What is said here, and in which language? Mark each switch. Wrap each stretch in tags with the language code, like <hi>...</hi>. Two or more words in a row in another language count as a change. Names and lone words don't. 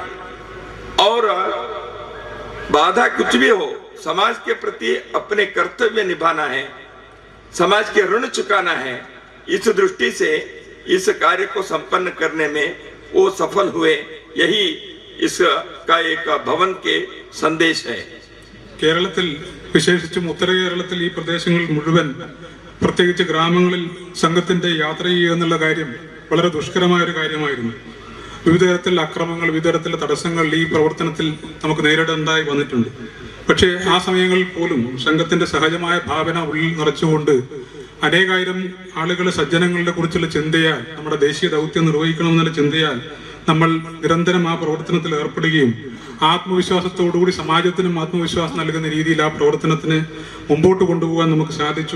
<hi>और बाधा कुछ भी हो, समाज के प्रति अपने कर्तव्य निभाना है, समाज के ऋण चुकाना है. इस दृष्टि से इस कार्य को संपन्न करने में वो सफल हुए. यही इसका एक भवन के संदेश है.</hi> <ml>കേരളത്തിൽ വിശേഷിച്ചും ഉത്തര കേരളത്തിൽ ഈ പ്രദേശങ്ങളിൽ മുഴുവൻ പ്രത്യേകിച്ച് ഗ്രാമങ്ങളിൽ സംഘത്തിന്റെ യാത്ര ചെയ്യുക എന്നുള്ള കാര്യം വളരെ ദുഷ്കരമായ ഒരു കാര്യമായിരുന്നു. വിവിധ തരത്തിലുള്ള അക്രമങ്ങൾ, വിവിധ തരത്തിലുള്ള തടസ്സങ്ങൾ ഈ പ്രവർത്തനത്തിൽ നമുക്ക് നേരിടേണ്ടതായി വന്നിട്ടുണ്ട്. പക്ഷേ ആ സമയങ്ങളിൽ പോലും സംഘത്തിന്റെ സഹജമായ ഭാവന ഉള്ളിൽ നിറച്ചുകൊണ്ട് അനേകായിരം ആളുകളെ സജ്ജനങ്ങളെ കുറിച്ചുള്ള ചിന്തയാൽ, നമ്മുടെ ദേശീയ ദൗത്യം നിർവഹിക്കണമെന്നുള്ള ചിന്തയാൽ നമ്മൾ നിരന്തരം ആ പ്രവർത്തനത്തിൽ ഏർപ്പെടുകയും ആത്മവിശ്വാസത്തോടുകൂടി സമാജത്തിനും ആത്മവിശ്വാസം നൽകുന്ന രീതിയിൽ ആ പ്രവർത്തനത്തിന് മുമ്പോട്ട് കൊണ്ടുപോകാൻ നമുക്ക് സാധിച്ചു.</ml>